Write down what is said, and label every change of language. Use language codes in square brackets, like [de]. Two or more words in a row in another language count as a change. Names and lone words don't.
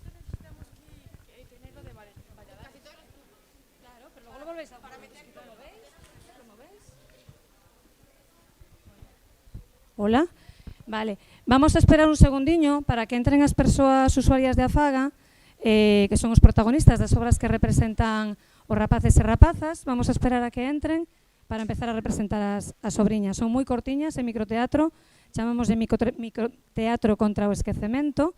[es] Claro, pero luego lo volvéis a poner. ¿Lo veis? ¿Cómo veis? Hola. Vale. [gl] Vamos a esperar un segundiño para que entren as persoas usuarias de Afaga, que son os protagonistas das obras que representan os rapaces e rapazas. Vamos a esperar a que entren para empezar a representar as obriñas. Son moi cortiñas en microteatro, chamamos de microteatro contra o esquecemento.